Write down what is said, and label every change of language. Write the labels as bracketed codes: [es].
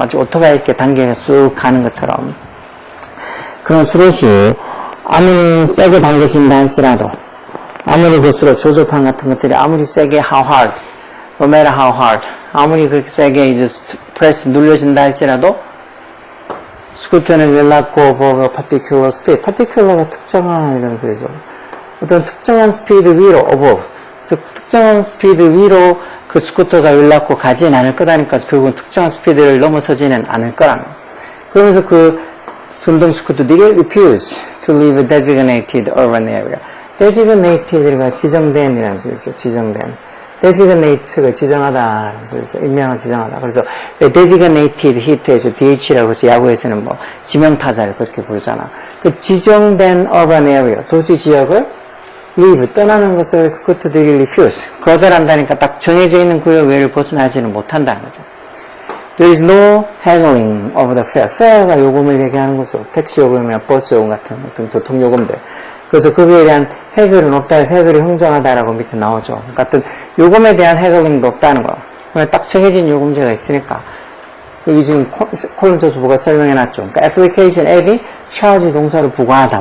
[ko] 마치 오토바이 이렇게 당겨서 쑥 가는 것처럼. 그런 스롯이 아무리 세게 당겨진다 할지라도, 아무리 그 스롯, 조절판 같은 것들이 아무리 세게 [en] how hard, no matter how hard, [ko] 아무리 그렇게 세게 이제 press 눌려진다 할지라도, 스쿠터는 [en] will not go above a particular speed. [ko] particular가 특정한 이런 소리죠. 어떤 특정한 스피드 위로, above. 즉, 특정한 스피드 위로 그 스쿠터가 [en] will not go [ko] 가진 않을 거다니까 결국은 특정한 스피드를 넘어서지는 않을 거라는. 그러면서 그 전동 스쿠터들이 [en] refuse to leave a designated urban area. [ko] designated가 지정된 이라는 소리죠. 지정된. designate가 지정하다라는 소리죠. 임명을 지정하다. 그래서 [en] designated hit [ko] 에서 DH라고 해서 야구에서는 뭐 지명타자를 그렇게 부르잖아. 그 지정된 [en] urban area, [ko] 도시 지역을 leave, 떠나는 것을 스쿠터들이 refuse, 거절한다니까 딱 정해져 있는 구역 외를 벗어나지는 못한다는 거죠. [en] There is no haggling over the fare. [ko] fare가 요금을 얘기하는 거죠. 택시 요금이나 버스 요금 같은 어떤 교통 요금들. 그래서 거기에 대한 해결은 없다 해서 해결이 흥정하다라고 밑에 나오죠. 그러니까 어떤 요금에 대한 해결링도 없다는 거. 그냥 딱 정해진 요금제가 있으니까. 여기 지금 콜럼 조수부가 설명해놨죠. 그러니까 application 앱이 charge 동사를 부과하다.